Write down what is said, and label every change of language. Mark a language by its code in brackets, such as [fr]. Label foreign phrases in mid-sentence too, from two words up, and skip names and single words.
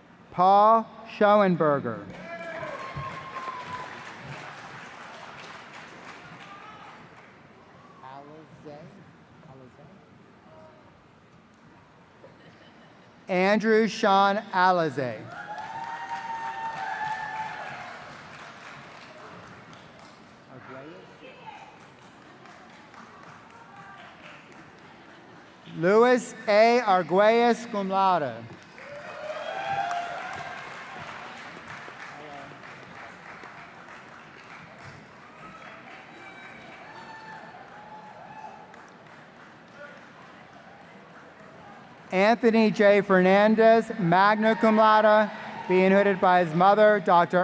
[en] Paul Schoenberger. Andrew Sean Alize. Luis A. Arguelles, [la] cum laude. [en] Anthony J. [la] Fernandez, magna cum laude, [en] being hooded by his mother, Dr.